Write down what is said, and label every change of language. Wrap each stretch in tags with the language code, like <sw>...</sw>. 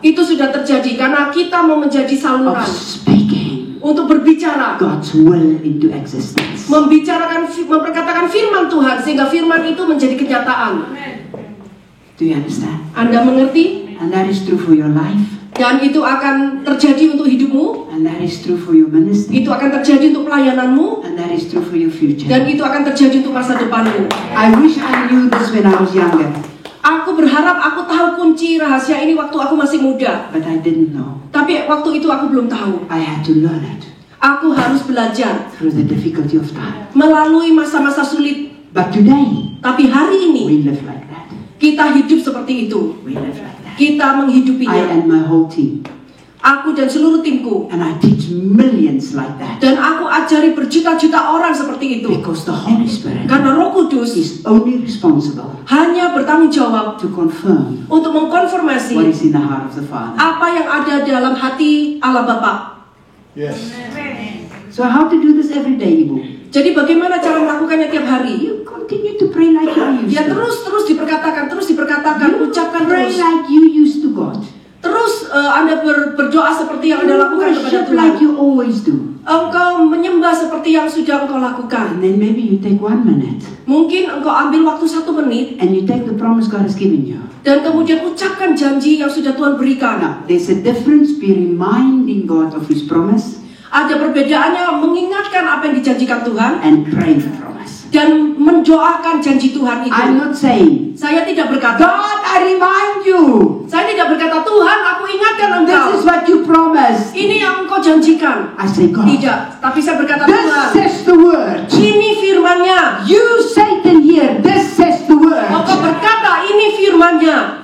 <id>itu sudah terjadi karena kita mau menjadi</id> <en>of</en> <id>saluran</id> <en>speaking</en> <id>untuk berbicara,</id> <en>God's will into existence.</en> <id>memperkatakan firman Tuhan sehingga firman itu menjadi kenyataan.</id> <en>Do you understand?</en> <id>Anda mengerti?</id> <en>And that is true for your life,</en> <id>Dan itu akan terjadi untuk hidupmu,</id> <en>and that is true for your ministry,</en> <id>itu akan terjadi untuk pelayananmu,</id> <en>and that is true for your future.</en> <id>dan itu akan terjadi untuk masa depanmu.</id> <en>I wish I knew this when I was younger,</en> <id>Aku berharap aku tahu kunci rahasia ini waktu aku masih muda,</id> <en>but I didn't know.</en> <id>tapi waktu itu aku belum tahu.</id> <en>I had to learn it</en> <id>Aku harus belajar</id> <en>through the difficulty of time.</en> <id>melalui masa-masa sulit.</id> <en>But today,</en> <id>Tapi hari ini</id> <en>we live like that.</en> <id>kita hidup seperti itu.</id> <en>We live like that.</en> <id>Kita</id> <en>I</en> <id>menghidupinya.</id> <en>and my whole team.</en> <id>Aku dan seluruh timku.</id> <en>And I teach millions like that.</en> <id>Dan aku ajari berjuta-juta orang seperti itu.</id> <en>Because the Holy Spirit</en> <id>Karena Roh Kudus</id> <en>is only responsible</en> <id>hanya bertanggung jawab</id> <en>to confirm</en> <id>untuk</id> <en>what</en> <id>mengkonfirmasi</id> <en>is in the heart of the Father.</en> <id>apa yang ada dalam hati Allah Bapa.</id> <en>Yes. So how to do this every day, Ibu?</en> <id>Jadi bagaimana cara melakukannya tiap hari?</id> <en>You continue to pray like you used</en> <id>Ya</id> <en>to.</en> <id>terus diperkatakan,</id> <en>You</en> <id>ucapkan</id> <en>pray</en> <id>terus.</id> <en>like you used to God.</en> <id>Terus Anda berdoa seperti yang Anda</id> <en>You</en> <id>lakukan kepada</id> <en>worship</en> <id>Tuhan.</id> <en>like you always do.</en> <id>Engkau menyembah seperti yang sudah engkau lakukan.</id> <en>And then maybe you take 1 minute</en> <id>Mungkin engkau ambil waktu 1 menit</id> <en>and you take the promise God has given you.</en> <id>dan kemudian ucapkan janji yang sudah Tuhan berikan.</id> <en>Now, there's a difference be reminding God of His promise</en> <id>Ada perbedaannya mengingatkan apa yang dijanjikan Tuhan</id> <en>and praying the promise.</en> <id>dan mendoakan janji Tuhan itu.</id> <en>I'm not saying,</en> <id>Saya tidak berkata,</id> <en>God, I remind you,</en> <id>saya tidak berkata Tuhan, aku ingatkan</id> <en>this</en> <id>engkau.</id> <en>is what you promised.</en> <id>Ini yang engkau janjikan.</id> <en>I say, God,</en> <id>Tidak, tapi saya berkata</id> <en>this</en> <id>Tuhan,</id> <en>says the word.</en> <id>ini firman-Nya.</id> <en>You, Satan, here, this says the word.</en> <id>Engkau berkata ini firman-Nya.</id>